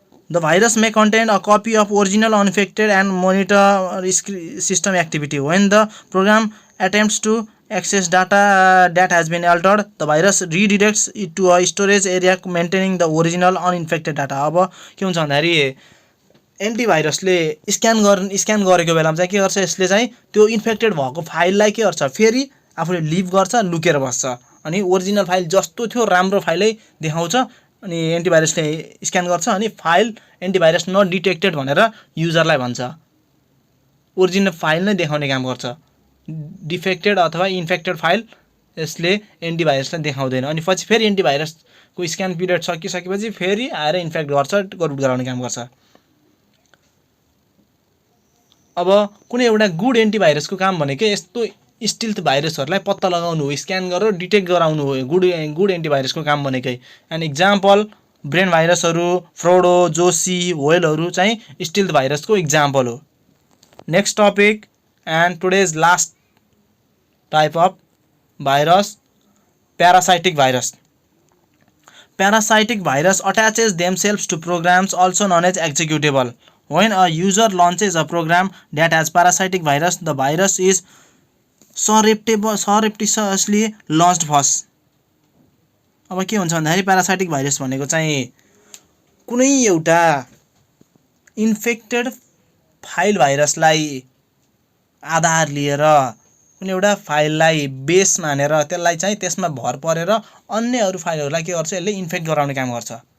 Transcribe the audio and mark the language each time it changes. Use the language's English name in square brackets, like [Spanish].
[English] The virus may contain a copy of original uninfected and monitor system activity. When the program attempts to access data that has been altered, the virus redirects it to a storage area maintaining the original uninfected data। [Nepali] अब के हुन्छ भन्दाखेरि एन्टिभाइरसले scan गरेको बेलामा चाहिँ के गर्छ, यसले चाहिँ त्यो इन्फेक्टेड भएको फाइललाई के गर्छ, फेरि आफूले लिभ गर्छ, लुकेर बस्छ। अनि ओरिजिनल फाइल जस्तो थियो राम्रो फाइलै देखाउँछ। अनि एन्टिभाइरसले स्क्यान गर्छ अनि फाइल एन्टिभाइरस नट डिटेक्टेड भनेर युजरलाई भन्छ। ओरिजिनल फाइल नै देखाउने काम गर्छ। डिफेक्टेड अथवा इन्फेक्टेड फाइल यसले एन्टिभाइरसलाई देखाउँदैन। अनि पछि फेरि एन्टिभाइरसको स्क्यान पिरियड सकिसकेपछि फेरि आएर इन्फेक्ट गर्छ, करप्ट गराउने काम गर्छ। अब कुनै एउटा गुड एन्टिभाइरसको काम भनेकै यस्तो स्टिल्थ भाइरसहरूलाई पत्ता लगाउनु हो, स्क्यान गरेर डिटेक्ट गराउनु हो। गुड एन्टिभाइरसको काम भनेकै। एन्ड इक्जाम्पल ब्रेन भाइरसहरू, फ्रोडो, जोसी, व्हेलहरू चाहिँ स्टिल्थ भाइरसको इक्जाम्पल हो। [English] Next topic and today's last type of virus, parasitic virus. Parasitic virus attaches themselves to programs also known as executable. When a user launches a program that has parasitic virus, the virus is surreptitiously launched first। [Nepali] अब के हुन्छ भन्दाखेरि parasitic virus भनेको चाहिँ कुनै एउटा infected file भाइरसलाई आधार लिएर कुनै एउटा फाइललाई बेस मानेर त्यसलाई चाहिँ त्यसमा भर परेर अन्य अरू फाइलहरूलाई के गर्छ, यसले इन्फेक्ट गराउने काम गर्छ।